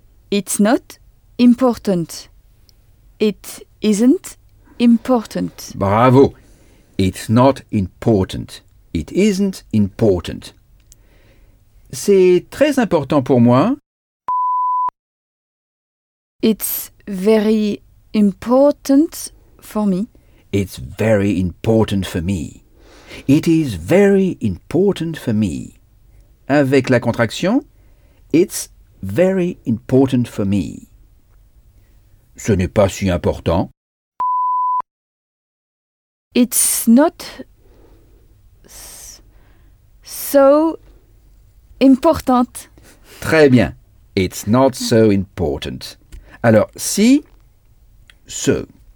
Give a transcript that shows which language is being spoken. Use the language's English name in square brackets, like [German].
[English] It's not important. It isn't important. Bravo. It's not important. It isn't important. [French] C'est très important pour moi. [English] It's very important for me. It's very important for me. It is very important for me. [French] Avec la contraction, [English] it's very important for me. [French] Ce n'est pas si important. [English] It's not so important. [French] Très bien. [English] It's not so important. [French] Alors, si, [English] so.